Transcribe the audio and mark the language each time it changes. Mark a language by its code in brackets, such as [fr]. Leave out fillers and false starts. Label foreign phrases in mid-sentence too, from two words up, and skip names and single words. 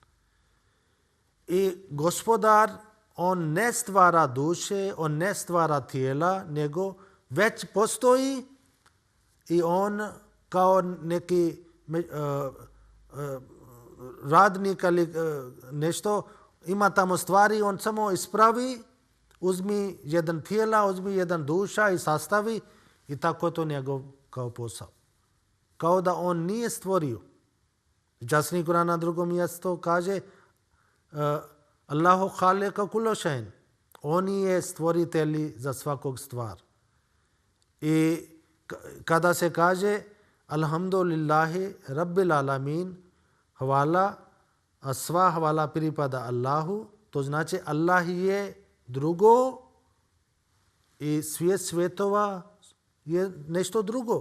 [bs] I gospodar, on ne stvara duše, on ne stvara tijela, nego već postoji i on kao neki radnik ali nešto ima tamo stvari, on samo ispravi, uzmi jedan tijela, uzmi jedan duša i sastavi i tako je to njegov kao posao. Kao da on nije stvorio. Časni Kur'an na drugom mjestu kaže [ar] الله خالق كل شيء. [bs] On je stvoritelj za svakog stvar. I kada se kaže [ar] الحمد لله رب العالمين, [bs] hvala, a sva hvala pripada Allahu, to znači Allah je drugo i svijet svjetova je nešto drugo.